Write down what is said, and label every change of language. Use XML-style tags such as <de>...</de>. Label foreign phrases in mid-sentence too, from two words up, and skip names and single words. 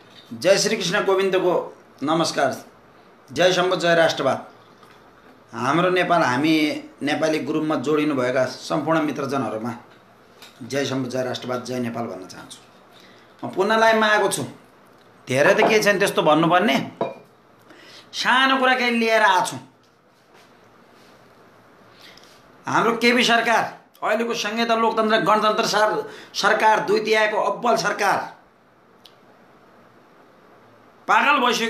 <ne>जय श्री कृष्ण गोविंद को नमस्कार। जय शम्भु जय राष्ट्रवाद। हाम्रो नेपाल हामी नेपाली ग्रुपमा जोडिनु भएका सम्पूर्ण मित्रजनहरुमा जय शम्भु जय राष्ट्रवाद जय नेपाल भन्न चाहन्छु। म पुनः लाइभमा आएको छु। धेरै त के छैन त्यस्तो भन्नुपर्ने, सानो कुरा केही लिएर आएको छु। हाम्रो केपी सरकार अहिलेको संहिता लोकतन्त्र गणतन्त्र सरकार दुई तिहाईको अब्बल सरकार पागल भइसक्यो।</ne>